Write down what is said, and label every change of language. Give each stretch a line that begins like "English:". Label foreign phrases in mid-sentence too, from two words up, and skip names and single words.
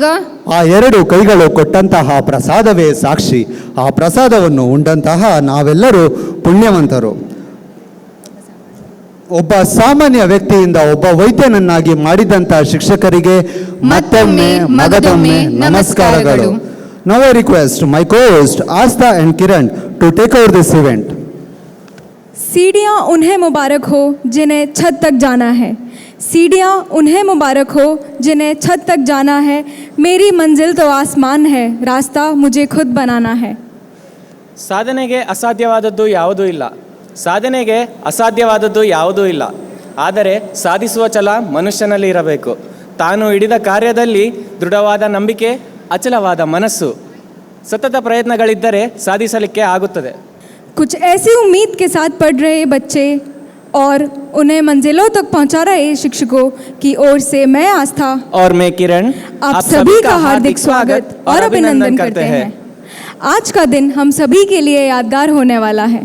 Kannada: ಆ ಎರಡು ಕೈಗಳು ಕೊಟ್ಟಂತಹ ಪ್ರಸಾದವೇ ಸಾಕ್ಷಿ. ಆ ಪ್ರಸಾದವನ್ನು ಉಂಡಂತಹ ನಾವೆಲ್ಲರೂ ಪುಣ್ಯವಂತರು. ಒಬ್ಬ ಸಾಮಾನ್ಯ ವ್ಯಕ್ತಿಯಿಂದ ಒಬ್ಬ ವೈದ್ಯನನ್ನಾಗಿ ಮಾಡಿದಂತಹ ಶಿಕ್ಷಕರಿಗೆ ಮತ್ತೊಮ್ಮೆ ಮಗದೊಮ್ಮೆ ನಮಸ್ಕಾರಗಳು.
English: Now I request my co-host Asta and Kiran to take over this event.
Hindi: सीढ़ियाँ उन्हें मुबारक हो जिन्हें छत तक जाना है, सीढ़ियाँ उन्हें मुबारक हो जिन्हें छत तक जाना है, मेरी मंजिल तो आसमान है, रास्ता मुझे खुद बनाना है.
Kannada: ಸಾಧನೆಗೆ ಅಸಾಧ್ಯವಾದದ್ದು ಯಾವುದೂ ಇಲ್ಲ, ಸಾಧನೆಗೆ ಅಸಾಧ್ಯವಾದದ್ದು ಯಾವುದೂ ಇಲ್ಲ. ಆದರೆ ಸಾಧಿಸುವ ಛಲ ಮನುಷ್ಯನಲ್ಲಿ ಇರಬೇಕು. ತಾನು ಹಿಡಿದ ಕಾರ್ಯದಲ್ಲಿ ದೃಢವಾದ ನಂಬಿಕೆ, ಅಚಲವಾದ ಮನಸ್ಸು, ಸತತ ಪ್ರಯತ್ನಗಳಿದ್ದರೆ ಸಾಧಿಸಲಿಕ್ಕೆ ಆಗುತ್ತದೆ.
Hindi: कुछ ऐसी उम्मीद के साथ पढ़ रहे बच्चे और उन्हें मंजिलों तक पहुंचा रहे शिक्षकों की ओर से मैं आस्था और मैं किरण आप सभी का हार्दिक स्वागत और अभिनंदन करते हैं. आज का दिन हम सभी के लिए यादगार होने वाला है.